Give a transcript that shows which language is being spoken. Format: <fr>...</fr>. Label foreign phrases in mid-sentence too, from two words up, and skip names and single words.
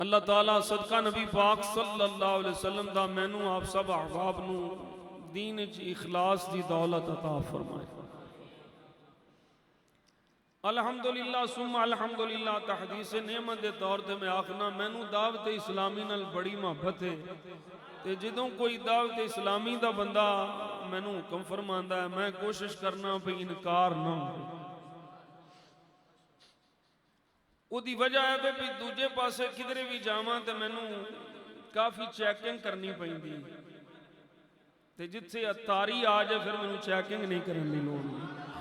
<pa>اللہ تعالیٰ صدقہ نبی پاک</pa> <ar>صلى الله عليه وسلم</ar> <pa>دا مینوں آپ سب احباب نوں دین چ اخلاص دی دولت عطا فرمائے.</pa> <ar>الحمد لله ثم الحمد لله.</ar> <ur>تحدیث نعمت کے طور پر</ur> <pa>میں آکھناں مینوں دعوت اسلامی نال بڑی محبت اے تے جدوں کوئی دعوت اسلامی دا بندہ مینوں حکم فرماندا اے میں کوشش کرناں بھی انکار نہ ہو. اودی وجہ اے بھی دوجے پاسے کدھرے بھی جاواں تے مینوں کافی چیکنگ کرنی پیندی تے جتھے عطاری آ جائے فیر مینوں چیکنگ نئیں کرنے دی لوڑ نئیں.</pa>